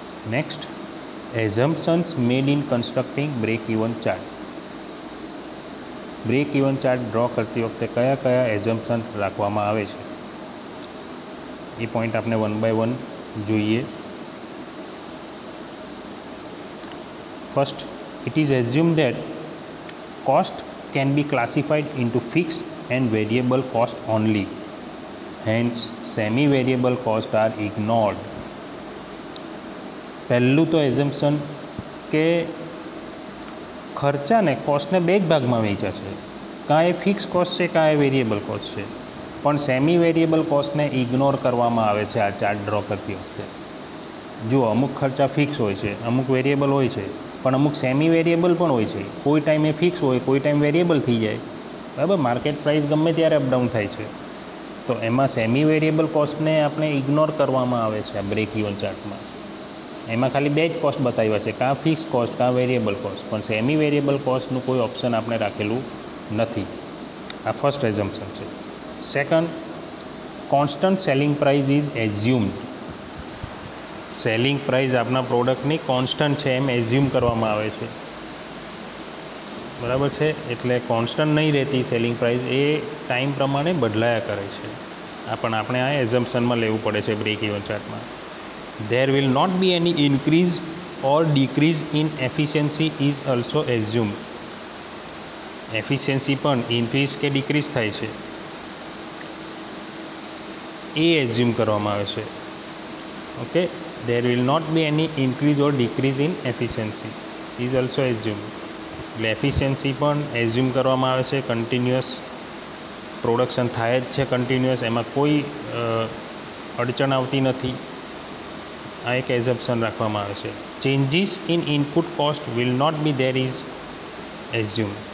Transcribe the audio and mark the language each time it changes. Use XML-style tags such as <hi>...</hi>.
<en>Next, assumptions made in constructing break even chart.</en> <gu>Break even chart draw કરતી વખતે કયા કયા એઝમ્પશન રાખવામાં આવે છે એ પોઈન્ટ આપણે વન બાય વન જોઈએ.</gu> <en>First, it is assume that cost can be classified into fixed and variable cost only. Hence, semi-variable costs are ignored.</en> <gu>પહેલું તો એઝમ્પશન કે ખર્ચાને કોસ્ટને બે જ ભાગમાં વહેંચ્યા છે, કાં એ ફિક્સ કોસ્ટ છે કાં એ વેરિયેબલ કોસ્ટ છે, પણ સેમી વેરિયેબલ કોસ્ટને ઇગ્નોર કરવામાં આવે છે આ ચાર્ટ ડ્રો કરતી વખતે. જો અમુક ખર્ચા ફિક્સ હોય છે, અમુક વેરિયેબલ હોય છે, પણ અમુક સેમી વેરિયેબલ પણ હોય છે. કોઈ ટાઈમ એ ફિક્સ હોય, કોઈ ટાઈમ વેરિયેબલ થઈ જાય, બરાબર. માર્કેટ પ્રાઇસ ગમે ત્યારે અપડાઉન થાય છે, તો એમાં સેમી વેરિયેબલ કોસ્ટને આપણે ઇગ્નોર કરવામાં આવે છે આ બ્રેક ઇવન ચાર્ટમાં. એમાં ખાલી બે જ કોસ્ટ બતાવ્યા છે, કાં ફિક્સ કોસ્ટ કાં વેરિયેબલ કોસ્ટ, પણ સેમી વેરિયેબલ કોસ્ટનું કોઈ ઓપ્શન આપણે રાખેલું નથી. આ ફર્સ્ટ એઝમ્પશન છે.</gu> <en>Second, constant selling price is assumed.</en> <gu>Selling price આપણા પ્રોડક્ટની કોન્સ્ટન્ટ છે એમ એઝ્યુમ કરવામાં આવે છે, બરાબર છે. એટલે કોન્સ્ટન્ટ નહીં રહેતી સેલિંગ પ્રાઇસ, એ ટાઈમ પ્રમાણે બદલાયા કરે છે. આ પણ આપણે આ એઝમ્પશનમાં લેવું પડે છે break even ચાર્ટમાં.</gu> <en>There will not be any increase or decrease in efficiency is also assumed.</en> <gu>Efficiency પણ ઇન્ક્રીઝ કે ડિક્રીઝ થાય છે એ એઝ્યુમ કરવામાં આવે છે.</gu> <en>Okay, there will not be any increase or decrease in efficiency is also assumed.</en> <gu>એટલે efficiency પણ assume કરવામાં આવે છે. કન્ટિન્યુઅસ પ્રોડક્શન થાય જ છે, કન્ટિન્યુઅસ, એમાં કોઈ અડચણ આવતી નથી. આ એક એઝમ્પશન રાખવામાં આવે છે.</gu> <en>Changes in input cost will not be there is assume.</en>